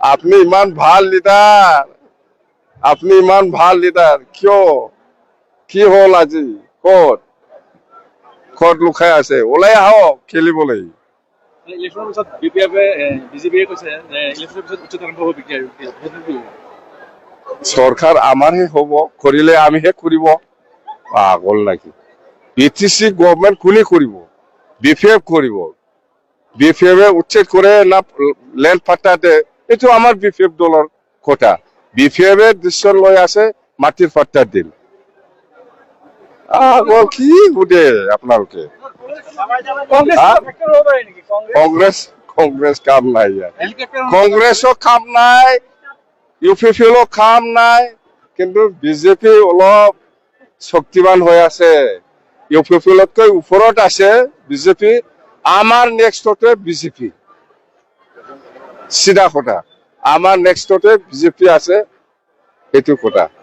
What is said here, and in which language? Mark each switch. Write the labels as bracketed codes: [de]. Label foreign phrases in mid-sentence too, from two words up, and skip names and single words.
[as] আপুনি ইমান ভাল লিডাৰ আপুনি ইমান ভাল লিডাৰ কিয় কি হ'ল আজি ক'ত লুকাই আছে ওলাই আহক খেলিবলৈ ইলেকশ্যনৰ পিছত বিজেপিয়ে কৈছে যে ইলেকশ্যনৰ পিছত উচ্চতম আৰম্ভ হ'ব চৰকাৰ আমাৰহে হ'ব কৰিলে আমিহে কৰিব পাগল নাকি বিটিসি গভর্নমেন্ট কোনে কৰিব বিপিএফ কৰিব বিপিএফ উচ্ছেদ কৰে না ল্যান্ড পাট্টা দেয় এইটো আমাৰ বিপিএফ দলৰ কথা বিপিএফ ডিসিশন লৈ আছে মাটিৰ পাট্টা দিল কি বুদে আপোনালোকে কংগ্রেস কাম নাই কংগ্রেসও কাম নাই ইউপিপিএলও কাম নাই কিন্তু বিজেপি অলপ শক্তিমান হৈ আছে ইউপিপিএলতকৈ ওপৰত আছে বিজেপি আমাৰ নেক্সটতে বিজেপি সিধা কথা আমাৰ নেক্সটতে বিজেপি আছে এইটো কথা